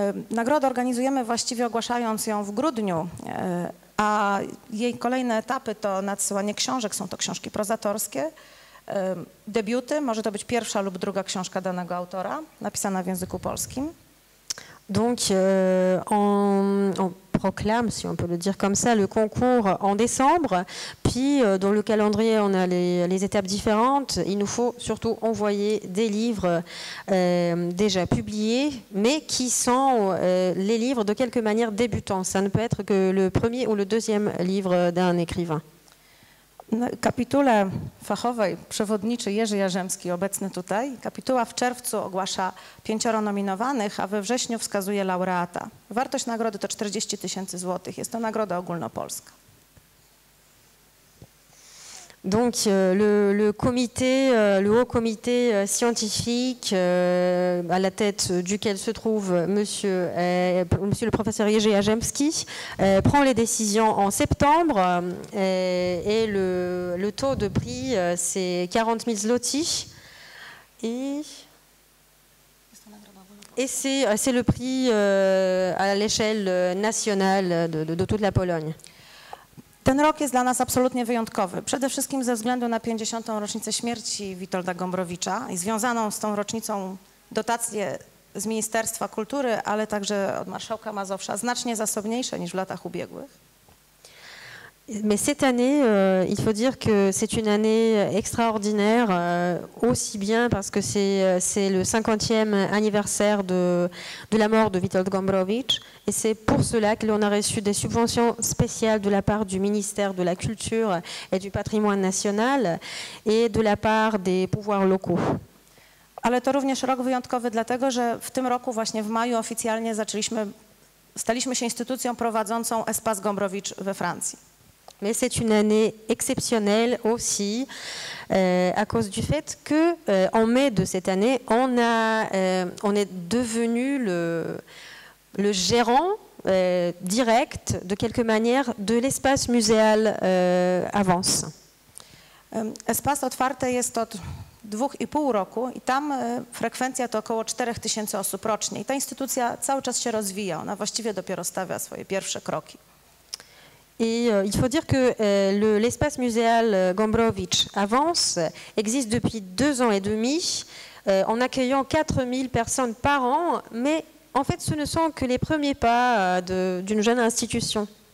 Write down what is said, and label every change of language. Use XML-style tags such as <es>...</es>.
<pl>Nagrodę organizujemy właściwie ogłaszając ją w grudniu, a jej kolejne etapy to nadsyłanie książek, są to książki prozatorskie, debiuty, może to być pierwsza lub druga książka danego autora, napisana w języku polskim.</pl> <fr>Donc on proclame, si on peut le dire comme ça, le concours en décembre, puis dans le calendrier on a les étapes différentes. Il nous faut surtout envoyer des livres déjà publiés, mais qui sont les livres de quelque manière débutants. Ça ne peut être que le premier ou le deuxième livre d'un écrivain.</fr> <pl>Kapitule fachowej przewodniczy Jerzy Jarzemski, obecny tutaj. Kapituła w czerwcu ogłasza 5 nominowanych, a we wrześniu wskazuje laureata. Wartość nagrody to 40 000 złotych. Jest to nagroda ogólnopolska.</pl> <fr>Donc le haut comité scientifique à la tête duquel se trouve monsieur le professeur Jerzy Jarzemski prend les décisions en septembre et le taux de prix c'est 40 000 zloty et c'est le prix à l'échelle nationale de toute la Pologne.</fr> <pl>Ten rok jest dla nas absolutnie wyjątkowy. Przede wszystkim ze względu na 50. rocznicę śmierci Witolda Gombrowicza i związaną z tą rocznicą dotacje z Ministerstwa Kultury, ale także od marszałka Mazowsza, znacznie zasobniejsze niż w latach ubiegłych.</pl> <fr>Mais cette année, il faut dire que c'est une année extraordinaire, aussi bien parce que c'est le 50e anniversaire de la mort de Witold Gombrowicz, et c'est pour cela que l'on a reçu des subventions spéciales de la part du ministère de la Culture et du Patrimoine national et de la part des pouvoirs locaux.</fr> <pl>Ale to również rok wyjątkowy dlatego, że w tym roku właśnie w maju oficjalnie staliśmy się instytucją prowadzącą Espace Gombrowicz we Francji.</pl> <fr>Mais c'est une année exceptionnelle aussi à cause du fait que en mai de cette année, on est devenu le gérant direct de quelque manière de l'espace muséal Avance.</fr> <pl>Espace otwarte jest od 2,5 roku i tam frekwencja to około 4000 osób rocznie. I ta instytucja cały czas się rozwija, ona właściwie dopiero stawia swoje pierwsze kroki.</pl> <fr>Et il faut dire que l'espace muséal Gombrowicz Avance existe depuis 2 ans et demi en accueillant 4000 personnes par an, mais en fait ce ne sont que les premiers pas d'une jeune institution.</fr>